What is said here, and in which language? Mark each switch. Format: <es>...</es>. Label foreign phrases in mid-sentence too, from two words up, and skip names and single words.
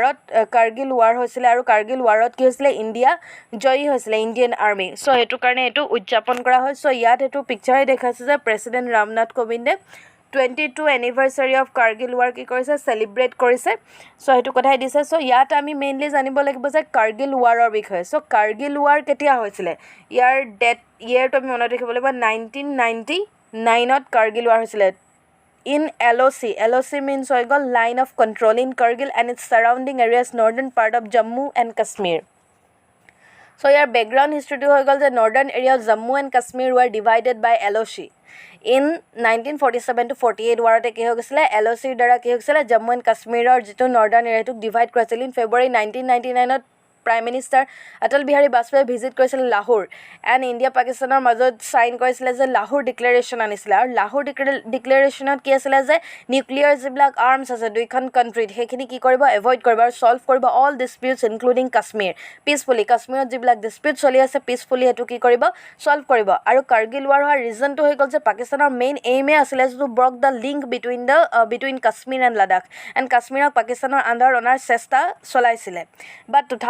<as>ৱাৰত কি হৈছিলে ইণ্ডিয়া জয়ী হৈছিলে ইণ্ডিয়ান আৰ্মি চ' সেইটো কাৰণে এইটো উদযাপন কৰা হয় চ' ইয়াত এইটো পিকচাৰে দেখাইছে যে প্ৰেচিডেণ্ট ৰামনাথ কোবিন্দে 22</as> <en>anniversary of</en> <as>কাৰ্গিল ৱাৰ কি কৰিছে চেলিব্ৰেট কৰিছে চ' সেইটো কথাই দিছে চ' ইয়াত আমি মেইনলি জানিব লাগিব যে কাৰ্গিল ৱাৰৰ বিষয়ে চ' কাৰ্গিল ৱাৰ কেতিয়া হৈছিলে ইয়াৰ ইয়েৰটো আমি মনত ৰাখিব লাগিব 1999ত কাৰ্গিল ৱাৰ হৈছিলে</as> <en>in LOC means</en> <as>হৈ গ'ল</as> <en>line of control in Kargil and its surrounding areas northern part of Jammu and Kashmir so your background history to</en> <as>হৈ গ'ল যে</as> <en>northern area of Jammu and Kashmir were divided by LOC in 1947 to 48</en> <as>warate কি হৈ গৈছিলে LOC দ্বাৰা কি হৈছিলে Jammu and Kashmir ৰ যেটো</as> <en>northern area</en> <as>টোক divide কৰিছিল in February 1999 ত Prime Minister Atal Bihari Vajpayee visit কৰিছিল Lahore and India Pakistaনৰ মাজত সাইন কৰিছিল যে Lahore Declaration আনিছিল আৰু Lahore Declarationত কি আছিল যে নিউক্লিয়াৰ যিবিলাক আৰ্মছ আছে দুইখন কান্ট্ৰিত হেখিনি কি কৰিব এভয়েড কৰিব আৰু সলভ কৰিব</as> <en>all disputes including Kashmir peacefully</en> <as>কাশ্মীৰত যিবিলাক ডিসপিউট চলি আছে পিসফুলি হেতু কি কৰিব সলভ কৰিব আৰু কাৰ্গিল ৱাৰ হোৱাৰ ৰিজনটো হৈ গ'ল যে পাকিস্তানৰ মেইন এইমে আছিল</as> <en>to block the link between Kashmir and Ladakh</en> <as>এণ্ড কাশ্মীৰক পাকিস্তানৰ আণ্ডাৰ অনাৰ চেষ্টা চলাইছিলে বাট</as>